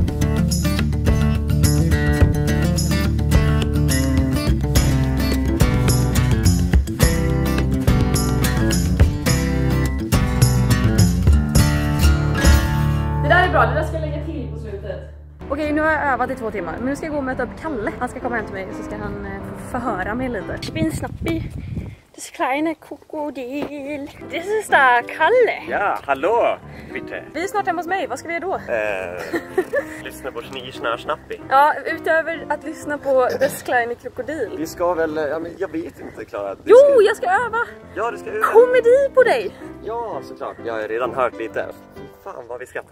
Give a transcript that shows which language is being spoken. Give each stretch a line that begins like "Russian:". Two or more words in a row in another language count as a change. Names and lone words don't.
Swedish: Det där är bra, det där ska jag lägga till på slutet. Okej, nu har jag övat i 2 timmar. Men nu ska jag gå och möta upp Kalle. Han ska komma hem till mig och så ska han få förhöra mig lite.
German: Ich bin Snappi. Das kleine Krokodil. Das ist da Kalle. Ja, hallå, bitte.
Swedish: Vi är snart hemma hos mig. Vad ska vi göra då? Lyssna på Snappi. Ja, utöver att lyssna på Das kleine Krokodil. Vi ska väl, men jag vet inte, Klara. Jo, jag ska öva. Ja, du ska öva. Komedi på dig. Ja, såklart. Jag har redan hört lite. Fan vad vi skrattar.